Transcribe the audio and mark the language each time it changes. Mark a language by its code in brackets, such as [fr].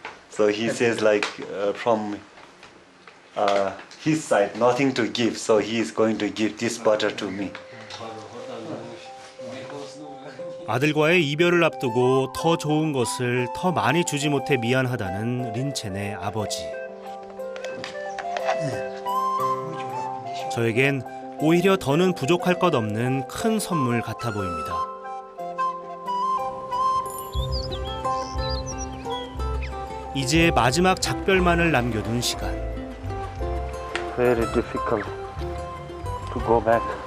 [en] So he says like from his side nothing to give, so he is going to give this butter to me. [ko] 아들과의 이별을 앞두고 더 좋은 것을 더 많이 주지 못해 미안하다는 린첸의 아버지. 저에겐 오히려 더는 부족할 것 없는 큰 선물 같아 보입니다. 이제 마지막 작별만을 남겨둔 시간. [en] Very difficult to go back.